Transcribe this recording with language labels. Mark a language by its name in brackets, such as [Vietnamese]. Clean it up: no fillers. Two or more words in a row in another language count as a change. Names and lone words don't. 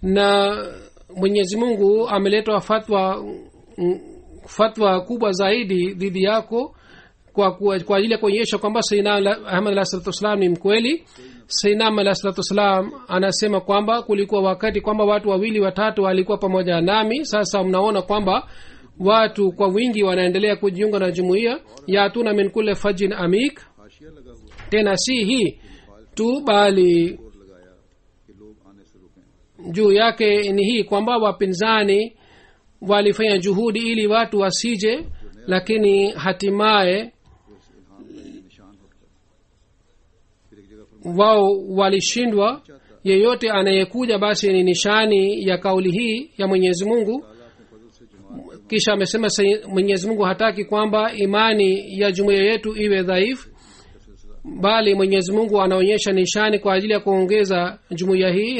[Swahili] na mwenyezi mungu ameleta fatwa kubwa zaidi dhidi yako kwa ajili ya kuonyesha kwamba sayyidina ahmad [Arabic] عليه الصلاة والسلام [Swahili] ni mkweli. sayyidina ahmad [Arabic] عليه الصلاة والسلام [Swahili] anasema kwamba kulikuwa wakati kwamba watu wawili watatu walikuwa pamoja nami. Sasa mnaona kwamba watu kwa wingi wanaendelea kujiunga na jumuiya. [Arabic] يأتون من كل فج عميق. [Urdu] حاشیہ لگا ہوا [Swahili] tena si hii tu bali [Urdu] اور لگایا کہ لوگ آنے سے رکیں. [Swahili] juu yake ni hii kwamba wapinzani walifanya juhudi ili watu wasije, lakini hatimaye [Urdu] نشان ہٹ کر پھر ایک جگہ پر [Swahili] wao walishindwa. yeyote anayekuja basi ni nishani ya kauli hii ya mwenyezi mungu. kisha amesema mwenyezi mungu hataki kwamba imani ya jumuiya yetu iwe dhaifu, bali mwenyezi mungu anaonyesha nishani kwa ajili ya kuongeza jumuiya hii.